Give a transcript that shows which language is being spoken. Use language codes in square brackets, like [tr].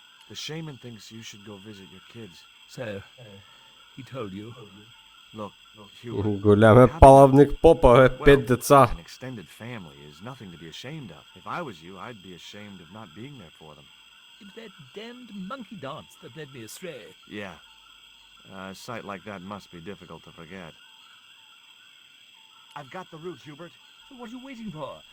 [en] The shaman thinks you should go visit your kids. So, he told you? Look, Hubert, [bg] Голям е палавник попа, бе, 5 деца. [en] an extended family is nothing to be ashamed of. If I was you, I'd be ashamed of not being there for them. It was that damned monkey dance that led me astray. Yeah. A sight like that must be difficult to forget. I've got the root, Hubert. So what are you waiting for?